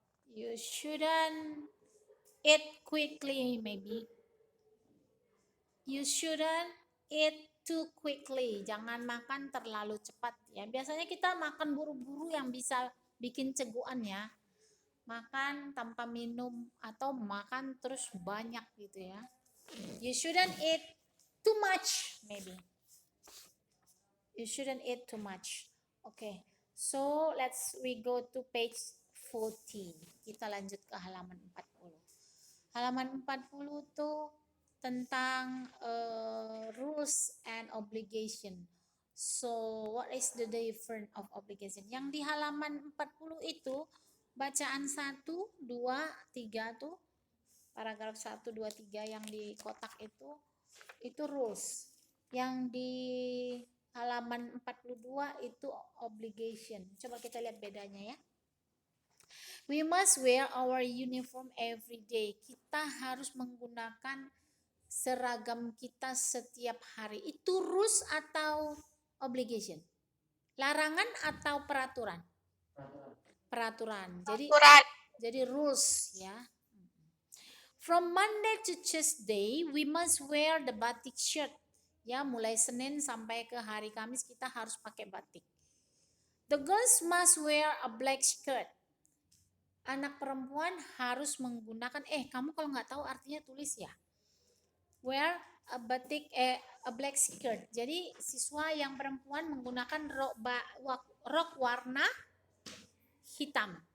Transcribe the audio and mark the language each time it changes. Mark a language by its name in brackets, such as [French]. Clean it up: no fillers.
[English] You shouldn't eat quickly, maybe. You shouldn't eat too quickly. [Indonesian] Jangan makan terlalu cepat ya. Biasanya kita makan buru-buru yang bisa bikin cegukan ya. Makan tanpa minum atau makan terus banyak gitu ya. [English] You shouldn't eat too much, maybe. You shouldn't eat too much. Okay, so we go to page 40. [Indonesian] Kita lanjut ke halaman 40. Halaman 40 tuh tentang [English] rules and obligation. So, what is the difference of obligation? [Indonesian] Yang di halaman 40 itu bacaan 1, 2, 3 tuh paragraf 1, 2, 3 yang di kotak itu rules. Yang di halaman 42 itu obligation. Coba kita lihat bedanya ya. [English] We must wear our uniform every day. [Indonesian] Kita harus menggunakan seragam kita setiap hari. Itu rules atau obligation? Larangan atau peraturan? Peraturan. Jadi rules ya. [English] From Monday to Tuesday, we must wear the batik shirt. [Indonesian] Ya, mulai Senin sampai ke hari Kamis kita harus pakai batik. [English] The girls must wear a black skirt. [Indonesian] Anak perempuan harus menggunakan, kamu kalau nggak tahu artinya tulis ya. [English] Wear a batik, a black skirt. [Indonesian] Jadi siswa yang perempuan menggunakan rok warna hitam.